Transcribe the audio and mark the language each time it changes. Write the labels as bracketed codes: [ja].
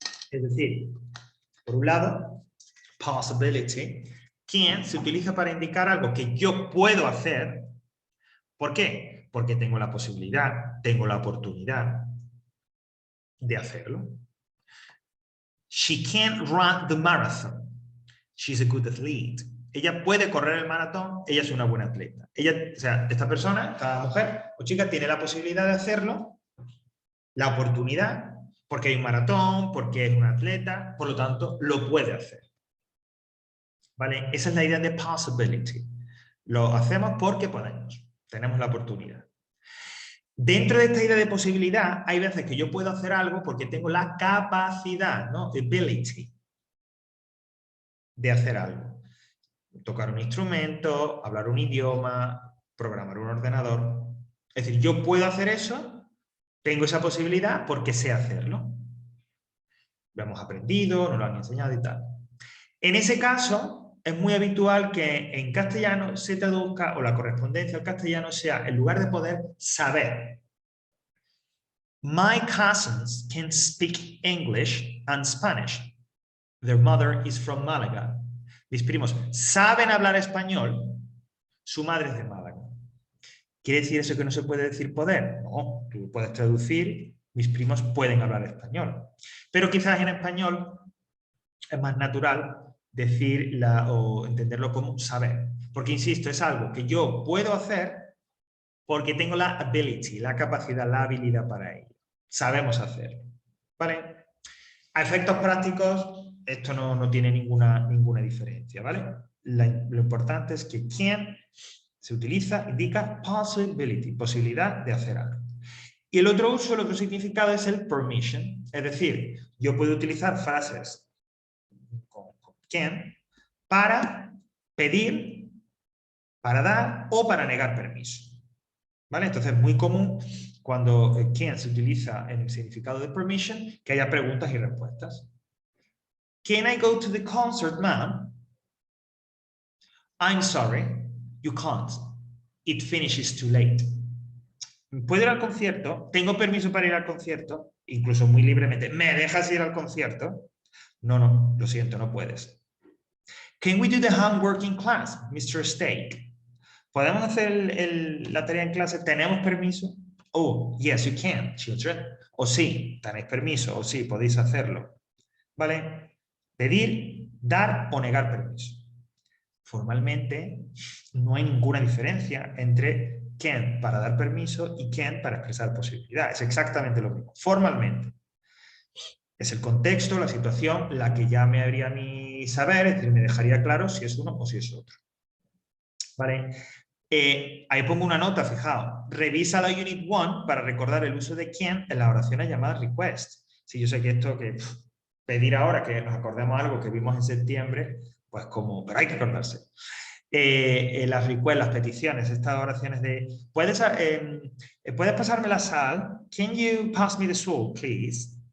[es] Es decir, por un lado, possibility, can se utiliza para indicar algo que yo puedo hacer. ¿Por qué? Porque tengo la posibilidad, tengo la oportunidad de hacerlo. [en] She can run the marathon. She's a good athlete. [es] Ella puede correr el maratón, ella es una buena atleta. Ella, o sea, esta persona, esta mujer o chica tiene la posibilidad de hacerlo, la oportunidad, porque hay un maratón, porque es una atleta, por lo tanto, lo puede hacer. ¿Vale? Esa es la idea de possibility. Lo hacemos porque podemos, tenemos la oportunidad. Dentro de esta idea de posibilidad, hay veces que yo puedo hacer algo porque tengo la capacidad, ¿no? Ability de hacer algo. Tocar un instrumento, hablar un idioma, programar un ordenador. Es decir, yo puedo hacer eso, tengo esa posibilidad porque sé hacerlo. Lo hemos aprendido, nos lo han enseñado y tal. En ese caso, es muy habitual que en castellano se traduzca, o la correspondencia al castellano sea, en lugar de poder, saber. [en] My cousins can speak English and Spanish. Their mother is from Málaga. [es] Mis primos saben hablar español, su madre es de Málaga. ¿Quiere decir eso que no se puede decir poder? No, tú puedes traducir, mis primos pueden hablar español. Pero quizás en español es más natural decir o entenderlo como saber. Porque, insisto, es algo que yo puedo hacer porque tengo la ability, la capacidad, la habilidad para ello. Sabemos hacerlo. ¿Vale? A efectos prácticos, esto no tiene ninguna diferencia, ¿vale? Lo importante es que can se utiliza, indica possibility, posibilidad de hacer algo. Y el otro uso, el otro significado es el permission, es decir, yo puedo utilizar frases con can para pedir, para dar o para negar permiso. ¿Vale? Entonces es muy común cuando can se utiliza en el significado de permission que haya preguntas y respuestas. [en] Can I go to the concert, ma'am? I'm sorry, you can't. It finishes too late. [es] ¿Puedo ir al concierto? ¿Tengo permiso para ir al concierto? Incluso muy libremente. ¿Me dejas ir al concierto? No, lo siento, no puedes. [en] Can we do the homework in class, Mr. Steak? [es] ¿Podemos hacer la tarea en clase? ¿Tenemos permiso? [en] Oh, yes, you can, children. [es] O sí, tenéis permiso. O sí, podéis hacerlo. ¿Vale? Pedir, dar o negar permiso. Formalmente, no hay ninguna diferencia entre can para dar permiso y can para expresar posibilidad. Es exactamente lo mismo. Formalmente. Es el contexto, la situación, la que ya me haría mi saber, es decir, me dejaría claro si es uno o si es otro. ¿Vale? Ahí pongo una nota, fijaos. Revisa la Unit 1 para recordar el uso de can en las oraciones llamadas request. Si yo sé que esto pedir ahora que nos acordemos algo que vimos en septiembre, pues como, pero hay que acordarse. Las requests, las peticiones, estas oraciones de ¿puedes pasarme la sal? [en] Can you pass me the salt, please?